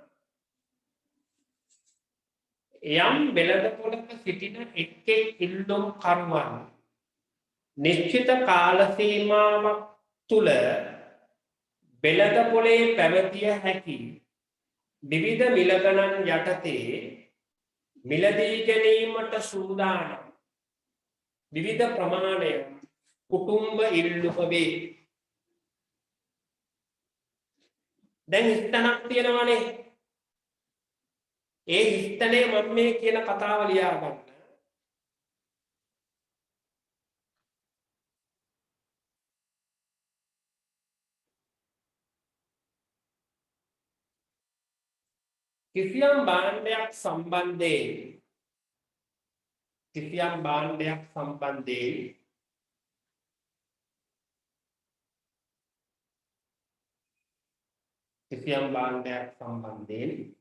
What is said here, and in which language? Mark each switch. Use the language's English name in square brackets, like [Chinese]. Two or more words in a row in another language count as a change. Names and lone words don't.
[Sinhala] යම් වෙළඳපොළක සිටින එක් ඉල්ලුම් කරුවන් නිශ්චිත කාල සීමාවක් තුල වෙළඳපොළේ පැවතිය හැකි විවිධ මිල ගණන් යටතේ මිලදී ගැනීමට සූදානම් විවිධ ප්‍රමාණයක කුටුම්බ ඉල්ලුම වේ. දැන් ස්ථනක් තියෙනවානේ. ඒ ස්ථනේ මම මේ කියන කතාව ලියා ගන්න. කිසියම් භාණ්ඩයක් සම්බන්ධයෙන්